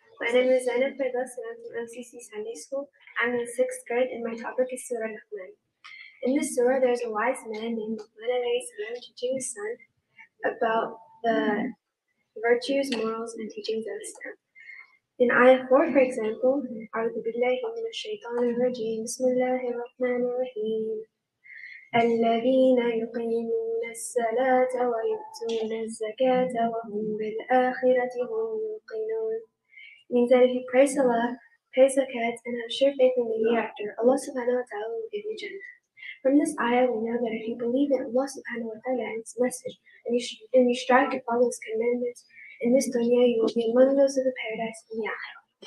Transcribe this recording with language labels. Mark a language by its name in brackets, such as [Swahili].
[English] My name is Zainab Firdaus and I'm from MCC Sunday School. I'm in 6th grade and my topic is Surah Luqman. In this surah, there's a wise man named Luqman alayhi salam teaching his son about the virtues, morals, and teachings of Islam. In Ayah 4, for example, [Arabic] أعوذ بالله من الشيطان الرجيم بسم الله الرحمن الرحيم الذين يقيمون الصلاة ويؤتون الزكاة وهم بالآخرة هم يوقنون. [English] Means that if you praise Allah, pay zakat, and have sure faith in the hereafter, Allah subhanahu wa ta'ala will give you Jannah. From this ayah, we know that if you believe in Allah subhanahu wa ta'ala and His message, and you strive to follow His commandments, in this dunya you will be among those of the paradise in the akhirah.